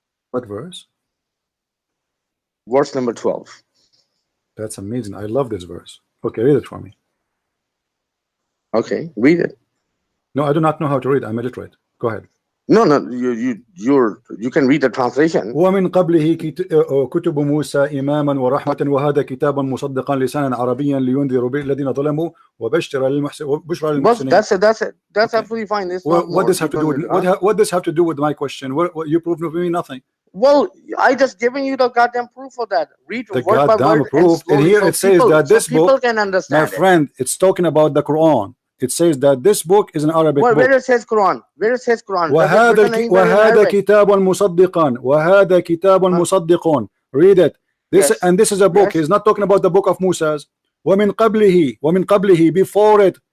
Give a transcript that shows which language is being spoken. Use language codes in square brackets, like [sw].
[en] What verse? Verse number 12. That's amazing. I love this verse. Okay, read it for me. Okay, read it. No, I do not know how to read. I'm illiterate. Go ahead. No, you can read the translation. [ar] ومن قبله كتب موسى إماما ورحمة وهذا كتابا مصدقا لسانا عربيا لينذر به الذين ظلموا وبشر للمحسنين. [en] That's it. That's absolutely fine. What does have to do with what does have to do with my question? What you proved to me nothing. Well, I just giving you the goddamn proof for that. Read the word goddamn by word proof, and here it says that this book, can understand my friend, it's talking about the Quran. It says that this book is an Arabic book. Where it says Quran? Where it says Quran? [ar] وهذا كتاب مصدقا وهذا كتاب مصدق. [en] Read it. This yes. And this is a book. Yes. He's not talking about the book of Moses. [ar] ومن قبله [en] before it.